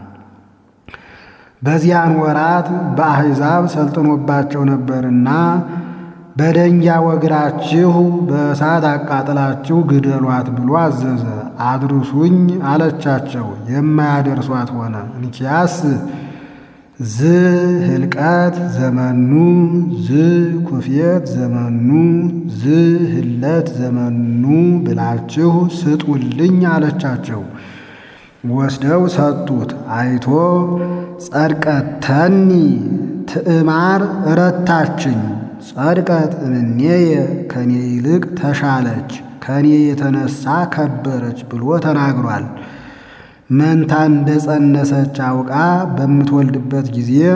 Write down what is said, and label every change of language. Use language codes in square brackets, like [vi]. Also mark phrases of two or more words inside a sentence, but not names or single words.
[am] በዚያን ወራት በአሕዛብ ሰልጥኖባቸው ነበርና በደንጊያ ወግራችሁ በእሳት አቃጥላችሁ ግደሏት ብሎ አዘዘ። አድርሱኝ አለቻቸው። የማያደርሷት ሆነ። እንኪያስ [gez] ዝ ህልቀት ዘመኑ ዝ ኩፌት ዘመኑ ዝ ህለት ዘመኑ [am] ብላችሁ ስጡልኝ አለቻቸው። ወስደው ሰጡት። አይቶ [gez] ጸድቀተኒ ትዕማር [am] ረታችኝ፣ [gez] ጸድቀት እምኔየ [am] ከኔ ይልቅ ተሻለች፣ ከኔ የተነሳ ከበረች ብሎ ተናግሯል። መንታ እንደጸነሰች አውቃ በምትወልድበት ጊዜ